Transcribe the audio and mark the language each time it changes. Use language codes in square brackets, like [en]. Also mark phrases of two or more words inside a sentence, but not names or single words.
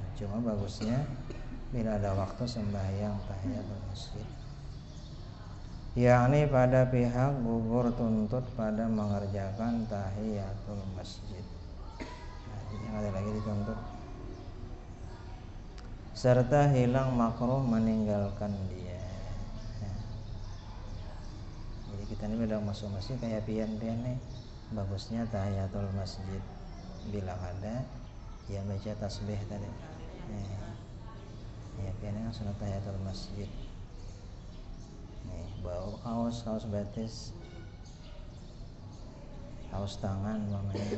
[ms] Cuma bagusnya bila ada waktu sembahyang tahiyatul masjid, yakni pada pihak gugur tuntut pada mengerjakan tahiyatul masjid. Nah, jadi ada lagi dituntut serta hilang makruh meninggalkan dia. [bjn] Jadi kita ini udah masuk masjid kayak pian-pian nih, bagusnya tahiyatul masjid. [id] Bila ada ya baca tasbih tadi. [bjn] Ya pian kan sunat tahiyatul masjid. Nih bawa kaos batis, kaos tangan mamanya.